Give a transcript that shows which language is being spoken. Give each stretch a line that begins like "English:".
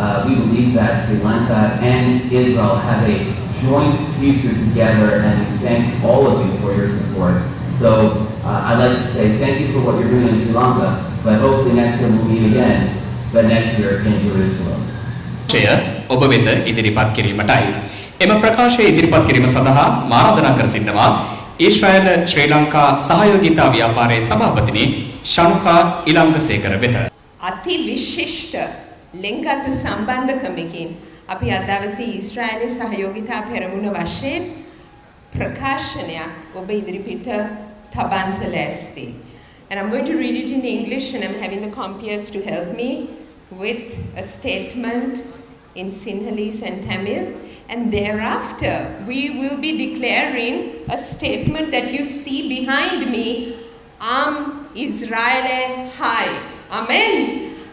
English: We believe that Sri Lanka and Israel have a joint future together, and we thank all of you for your support. So I'd like to say thank you for what you're doing in Sri Lanka, but hopefully next year we'll meet again, but next year in Jerusalem.
Sinhala: ඔබ වෙත ඉදිරිපත් කිරීමටයි. එම ප්‍රකාශය ඉදිරිපත් කිරීම සඳහා ආරාධනා කර සිටිනවා ඊශ්‍රායල ශ්‍රී ලංකා සහයෝගිතා ව්‍යාපාරයේ සභාපතිනි ශනුකා ඉලංගසේකර වෙත. අති විශිෂ්ට ලිංගගත සම්බන්ධකමකින් අපි අද දවසේ ඊශ්‍රායලයේ සහයෝගිතා පෙරමුණ වශයෙන් ප්‍රකාශනයක් ඔබ ඉදිරිපිට තබන්නට ලෑස්ති.
English: And I'm going to read it in English, and I'm having the compeers to help me with a statement in Sinhalese and Tamil. And thereafter, we will be declaring a statement that you see behind me,
Hebrew: Am Israele Hai.
English: Amen.